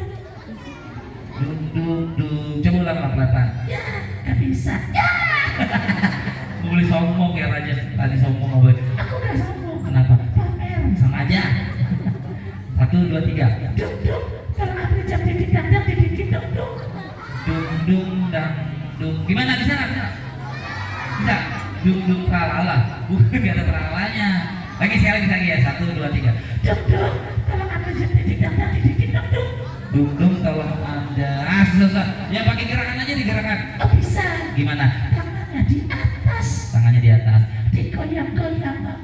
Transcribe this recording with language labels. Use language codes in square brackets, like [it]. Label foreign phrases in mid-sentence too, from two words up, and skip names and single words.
[id] Dung dung dung. Coba ulang pelan-pelan. Ya, gak bisa. Ya, Boleh sombong ya Raja. Tadi sombong nggak boleh. aku gak sombong. Kenapa? Pamer. Sama aja. 1, 2, 3. Dung dung, kalau ada jam dinding datang dinding dung dung. Dung dung dang dung. Gimana bisa nggak? Bisa. Dung dung tralala. Bukan nggak ada tralalanya. Lagi sekali lagi ya. 1, 2, 3. Dung dung, kalau ada jam dinding datang dinding dung dung. Dung dung kalau anda. Susah. Ya pakai gerakan aja digerakan. Oh bisa. Gimana? Tangannya di atas, Tangannya di atas. digoyang-goyang.